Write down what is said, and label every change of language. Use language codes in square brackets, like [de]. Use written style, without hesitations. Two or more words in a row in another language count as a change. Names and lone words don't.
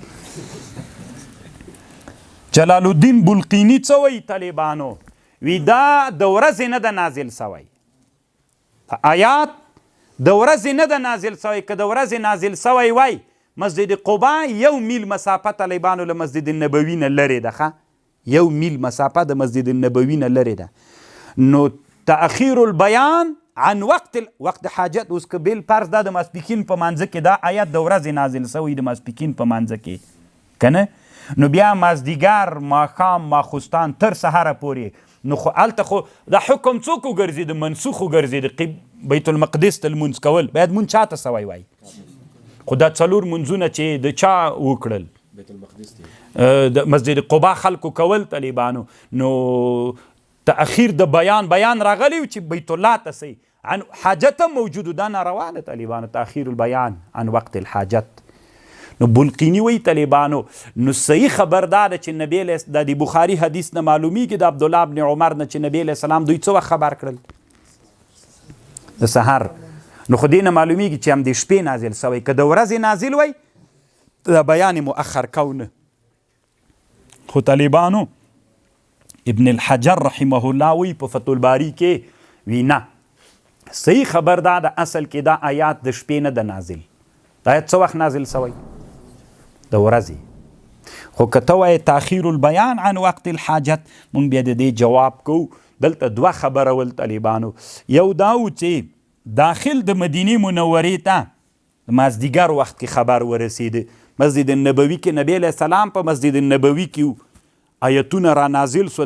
[ps] جلال الدین بلقینی څه وایي طالبانو وی دا د ورځې نه ده نازل سوی آیات د ورځې نه ده نازل سوی که د ورځې نازل سوی وای مسجد قبا 1 میل مسافه طالبانو له مسجد النبوي نه لرې ده ښه 1 میل مسافه د مسجد النبوي نه لرې ده نو [ar] تأخیر البیان عن وقت حاجت [ps] اوس که بیل فرض دا د ماسپښین په مانځه کې دا آیات د ورځې نازل سوی د ماسپښین په مانځه کې که نه نو بیا مازدیګر ماښام ماخوستان تر سهاره پورې نو خو هلته خو دا حکم څوک وګرځېده منسوخ وګرځېده بیت المقدس ته لمونځ کول باید مونځ چاته سوی وای خو دا څلور مونځونه چې د چا وکړل د مسجد قبا خلکو کول طالبانو نو تأخیر د بیان راغلی چې بیت الله ته سي [ar] عن حاجت [ps] موجود دا ناروا ده طالبانو [ar] تأخیر البیان عن وقت الحاجت [ps] نو بلقینی وی طالبانو نو صحیح خبر دا ده چې نبی د بخاري حدیث نه معلومیږي د عبدالله ابن عمر نه چې نبی [ar] علیه السلام [ps] دوی څه وخت خبر کړل د سحر نو خو دې نه معلومیږي چې هم د شپې نازل سوی که د ورځې نازل وی د بیان مؤخر کونه خو طالبانو ابن الحجر [ar] رحمه الله [ps] وی په فتح الباری کې وی نه صحیح خبر دا د اصل کې دا آیات د شپې نه د نازل. دا آیات څه وخت نازل سوی؟ د ورځې. خو که ته وایې [ar] تاخیر البیان عن وقت الحاجت، [ps] مونږ بیا د دې جواب کوو. دلته دوه خبره ول طالبانو. یو دا و چې داخل د مدینې منورې ته د مازدیګر وخت کې خبر ورسېده. مسجد النبوي کې نبی [ar] علیه السلام [ps] په مسجد النبوي کې آیتونه را نازل سول.